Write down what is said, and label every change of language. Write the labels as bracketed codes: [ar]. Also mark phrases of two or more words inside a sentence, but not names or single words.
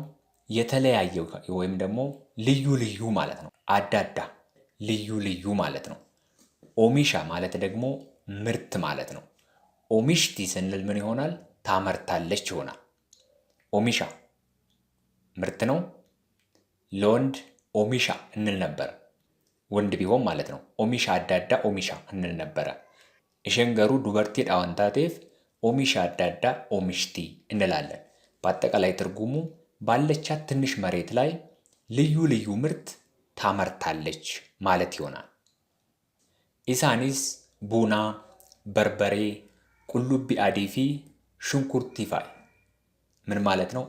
[am] የተለያየ ወይም ደግሞ ልዩ ልዩ ማለት ነው። አዳዳ ልዩ ልዩ ማለት ነው። ኦሚሻ ማለት ደግሞ ምርት ማለት ነው። ኦሚሽቲ ስንል ምን ይሆናል? ታመርታለች ይሆናል። ኦሚሻ ምርት ነው። ለወንድ ኦሚሻ እንል ነበር፣ ወንድ ቢሆን ማለት ነው። [om] oomisha addaa oomisha [am] እንል ነበረ። [om] isheen garuu dubartiidha waan taateef oomisha adda addaa oomishti [am] እንላለን። በአጠቃላይ ትርጉሙ ባለቻት ትንሽ መሬት ላይ ልዩ ልዩ ምርት ታመርታለች ማለት ይሆናል። [om] isaanis buna, barbaree, qullubbii adii fi shunkurtii fayi [am] ምን ማለት ነው?